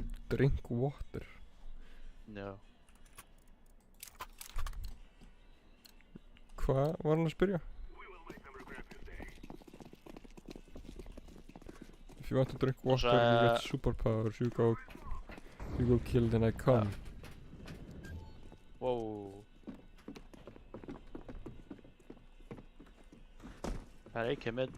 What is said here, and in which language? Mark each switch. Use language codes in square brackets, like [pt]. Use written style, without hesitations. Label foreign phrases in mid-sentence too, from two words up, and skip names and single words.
[en] drink water. No. [is] Hvað var hann að spyrja? [en] If you want to drink water, you get superpowers. You go kill, then I come. [is] Wow. Það er AK mid.